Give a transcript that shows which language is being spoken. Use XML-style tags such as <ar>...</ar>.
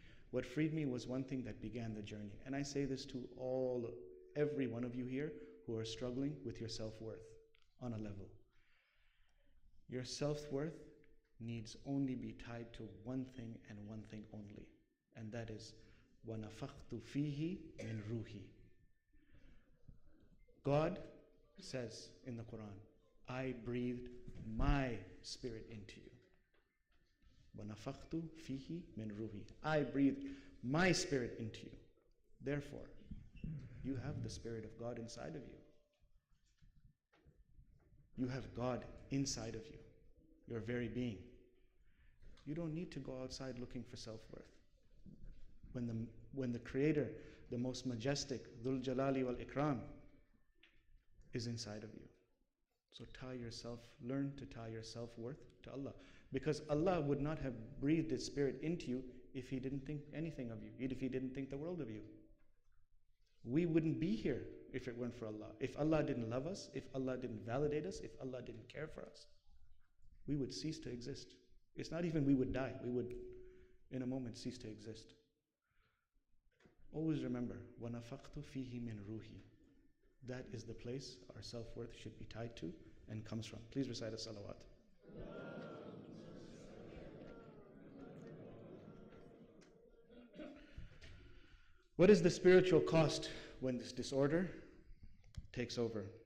<en>What freed me was one thing that began the journey. And I say this to every one of you here who are struggling with your self-worth on a level. Your self-worth needs only be tied to one thing and one thing only. And that is,</en> <ar>وَنَفَخْتُ فِيهِ مِنْ رُوحِي.</ar> <en>God says in the Quran, I breathed my spirit into you.</en> <ar>وَنَفَخْتُ فِيهِ مِنْ رُوحِي.</ar> <en>I breathed my spirit into you. Therefore, you have the Spirit of God inside of you. You have God inside of you, your very being. You don't need to go outside looking for self-worth. When the Creator, the most majestic,</en> <ar>Dhul Jalali wal Ikram,</ar> <en>is inside of you. So learn to tie your self-worth to Allah. Because Allah would not have breathed His Spirit into you if He didn't think anything of you, if He didn't think the world of you. We wouldn't be here if it weren't for Allah. If Allah didn't love us, if Allah didn't validate us, if Allah didn't care for us, we would cease to exist. It's not even we would die. We would, in a moment, cease to exist. Always remember,</en> <ar>وَنَفَخْتُ فِيهِ مِنْ رُوحِي.</ar> <en>That is the place our self-worth should be tied to and comes from. Please recite a salawat. What is the spiritual cost when this disorder takes over?</en>